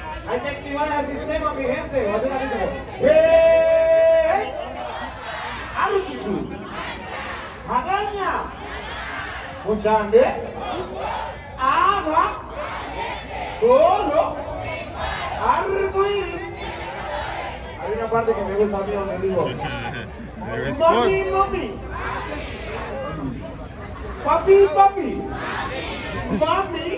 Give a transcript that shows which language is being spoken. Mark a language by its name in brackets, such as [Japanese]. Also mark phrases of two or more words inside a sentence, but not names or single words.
[Spanish] Hay que activar el sistema, mi gente. ¡Hey! ¡Aruchichu! ¡Hagaña! ¡Muchande! ¡Agua! ¡Colo! ¡Arcoíris! Hay una parte que me gusta a mí donde digo mami, mami. Papi, papi. Mami.